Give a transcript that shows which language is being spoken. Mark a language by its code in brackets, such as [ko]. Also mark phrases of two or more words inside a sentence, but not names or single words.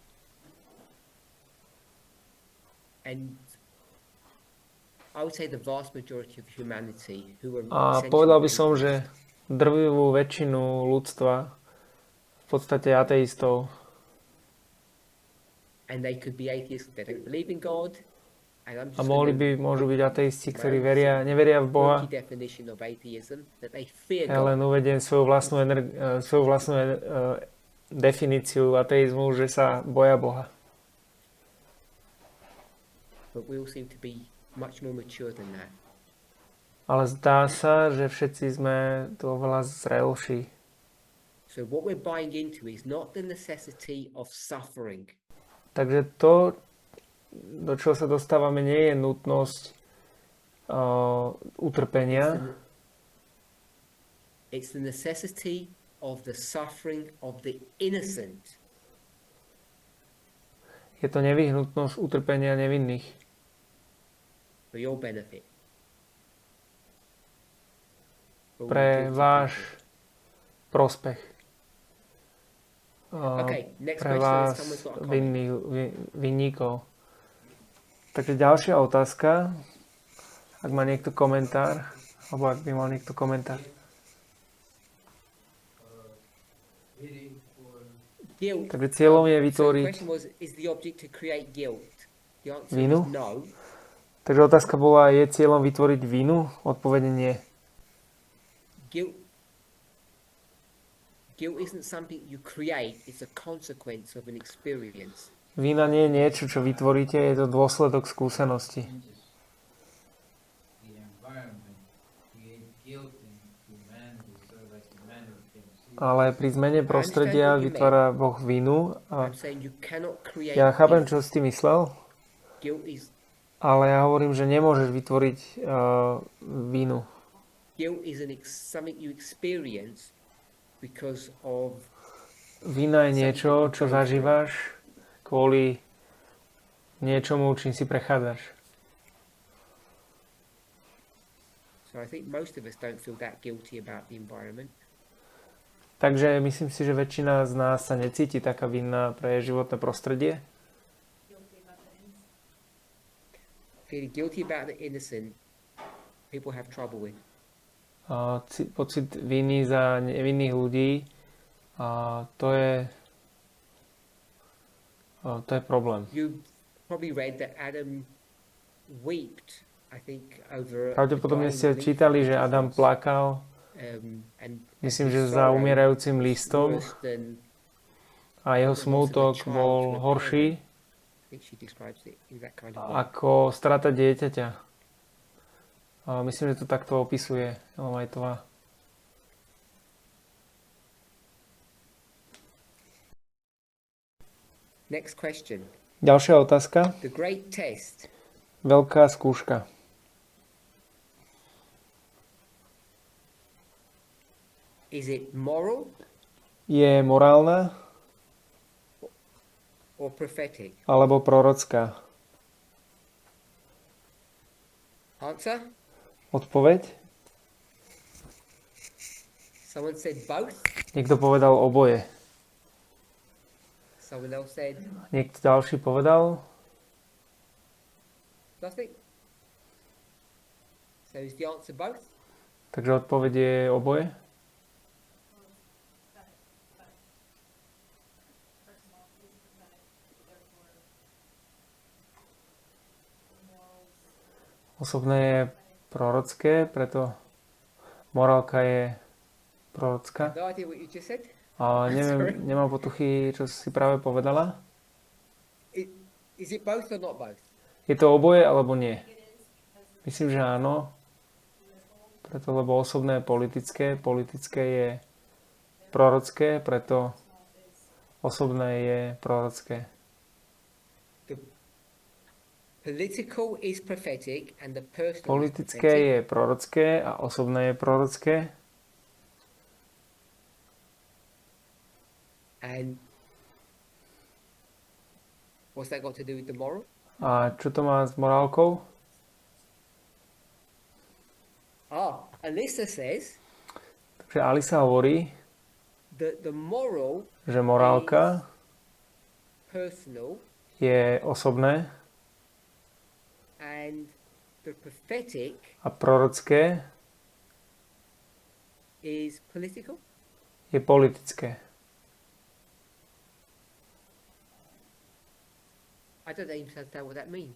[en] and I would say the vast majority of humanity who are a essentially [sk] povedal by som, [en] atheists. [sk] že drvivú väčšinu ľudstva, v podstate ateistov, [en] And they could be atheists, they don't believe in God. And I'm a just [sk] môžu byť ateisti, ktorí neveria v Boha. [en] quirky definition of atheism, that they fear [sk] Ja [en] God. [sk] len uvediem svoju vlastnú definíciu ateizmu, že sa boja Boha. [en] But we all seem to be much more mature than that. [sk] Ale zdá sa, že všetci sme to oveľa zrelší. [en] So what we're buying into is not the necessity of suffering. [sk] Takže to, do čoho sa dostávame, nie je nutnosť utrpenia, [en] It's the necessity of the suffering of the innocent. [sk] je to nevyhnutnosť utrpenia nevinných. [en] For your benefit. For all [sk] Pre [en] guilty [sk] váš [en] people. [sk] prospech. [en] Okay, next [sk] Pre [en] question. [sk] vás [en] Someone's got a comment. [sk] vinníkov. Takže ďalšia otázka. Ak má niekto komentár, alebo ak by mal niekto komentár. [en] Waiting for Guilt. [sk] Takže cieľom je [en] So the [sk] vytvoriť... [en] question was, is the object to create guilt? The answer [sk] Vinu? [en] is no. [sk] Takže otázka bola, je cieľom vytvoriť vinu? Odpovede nie. [en] Guilt isn't something you create, it's a consequence of an experience. [sk] Vina nie je niečo, čo vytvoríte, je to dôsledok skúsenosti. [en] the environment, create guilt in humanity so that humanity can see. [sk] Ale pri zmene prostredia vytvára Boh vinu. A [en] I'm saying you cannot create [sk] ja chápem, [en] guilt. [sk] čo si ty myslel, [en] Guilt is [sk] ale ja hovorím, že nemôžeš vytvoriť vinu. [en] something you experience because of [sk] Vina je niečo, čo zažívaš kvôli niečomu, čím si prechádzaš. [en] So I think most of us don't feel that guilty about the environment. [sk] Takže myslím si, že väčšina z nás sa necíti taká vinná pre životné prostredie. [en] Guilty about the innocent. Feeling guilty about the innocent, people have trouble with. [sk] Pocit viny za nevinných ľudí, to je problém. [en] You probably read that Adam wept, I think, over [sk] Pravdepodobne [en] a [sk] ste [en] dying leaf [sk] čítali, že [en] which [sk] Adam [en] was, [sk] plakal, [en] and [sk] myslím, [en] his [sk] že za [en] sorrow [sk] umierajúcim listom [en] worse than [sk] a jeho [en] the loss of a [sk] smútok [en] child [sk] bol [en] to a [sk] horší [en] parent. I think she describes it in that kind of way. [sk] ako strata dieťaťa. Myslím, že to takto opisuje Ellen Whiteová. [en] Next question. [sk] Ďalšia otázka. [en] The great test. [sk] Veľká skúška. [en] Is it moral [sk] Je morálna [en] or prophetic? [sk] alebo prorocká? [en] Answer? [sk] Odpoveď? [en] Someone said both. [sk] Niekto povedal oboje. [en] Someone else said [sk] Niekto ďalší povedal [en] nothing. So is the answer both? [sk] takže odpoveď je oboje. [en] Personal is pathetic, therefore morals [sk] Osobné je prorocké, preto morálka je prorocká. [en] No idea what you just said. [sk] A [en] Sorry. [sk] neviem, nemám potuchy, čo si práve povedala. [en] Is it both or not both? [sk] Je to oboje alebo nie? [en] it is because [sk] Myslím, že áno. [en] political [sk] Preto, lebo osobné je politické je prorocké, preto [en] personal is [sk] osobné je prorocké. [en] The political is prophetic and the personal is [sk] Politické [en] prophetic. [sk] je prorocké a osobné je prorocké. [en] And what's that got to do with the moral? [sk] A čo to má s morálkou? [en] Alyssa says [sk] Takže Alisa hovorí, [en] that the moral [sk] že morálka [en] personal [sk] je osobné [en] and the prophetic [sk] a prorocké [en] is political. [sk] je politické. [en] I don't even understand what that means.